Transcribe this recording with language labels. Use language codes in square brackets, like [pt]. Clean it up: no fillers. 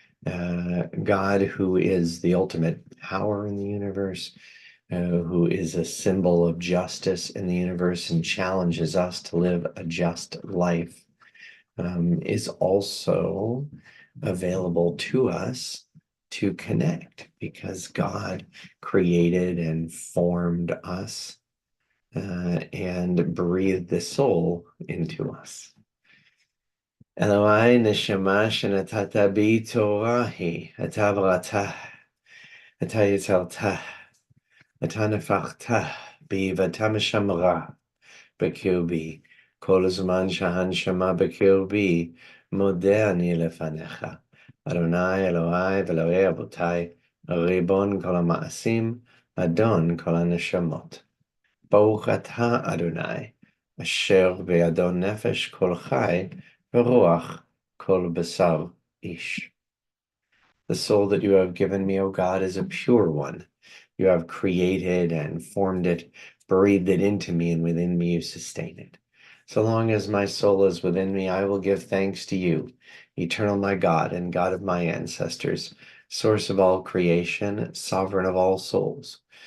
[en] God who is the ultimate power in the universe, who is a symbol of justice in the universe and challenges us to live a just life, is also available to us to connect because God created and formed us and breathed the soul into us. [he] Eloi neshama shenatata bi torahi, אתה בראתה, אתה יצרתה, אתה נפחתה בי ואתה משמרה בקרבי. כל הזמן שהנשמה בקרבי, מודה אני לפניך. אדוני אלוהי ואלוהי אבותיי, ריבון כל המעשים, אדון כל הנשמות. ברוך אתה אדוני, אשר בידו נפש כל חי, ורוח כל בשר איש. [en] The soul that you have given me, O God, is a pure one. You have created and formed it, breathed it into me, and within me you sustain it. So long as my soul is within me, I will give thanks to you, eternal my God and God of my ancestors, source of all creation, sovereign of all souls.